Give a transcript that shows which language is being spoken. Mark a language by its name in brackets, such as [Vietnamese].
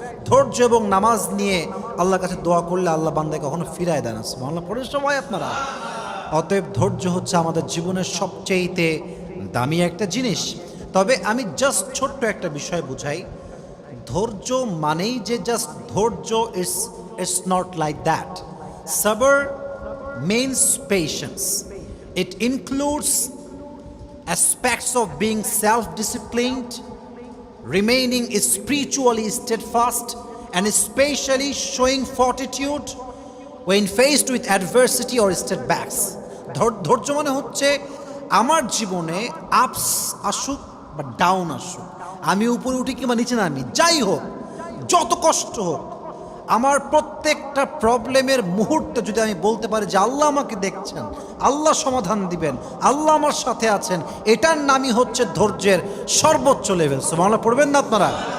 [Bangla] ধৈর্য এবং নামাজ নিয়ে আল্লাহর কাছে দোয়া করলে আল্লাহ বান্দাকে কখনো ফিরায় দেয় না। সুবহানাল্লাহ পড়েন সবাই আপনারা। অতএব ধৈর্য হচ্ছে আমাদের জীবনের সবচেয়েতে দামি একটা জিনিস। তবে আমি জাস্ট ছোট্ট একটা বিষয় বুঝাই, ধৈর্য মানেই যে জাস্ট ধৈর্য, [English] It's not like that. সবর means patience. It includes aspects of being self-disciplined, remaining spiritually steadfast, and especially showing fortitude when faced with adversity or setbacks. [Bangla] ধৈর্য মানে হচ্ছে আমার জীবনে আপস আসুক বা ডাউন আসুক, আমি উপরে উঠি কিংবা নিচে নামি, যাই হোক, যত কষ্ট হোক, আমার প্রত্যেকটা প্রবলেমের মুহূর্তে যদি আমি বলতে পারি যে আল্লাহ আমাকে দেখছেন, আল্লাহ সমাধান দিবেন, আল্লাহ আমার সাথে আছেন, এটার নামই হচ্ছে ধৈর্যের সর্বোচ্চ লেভেল। সুবহানাল্লাহ পড়বেন না আপনারা?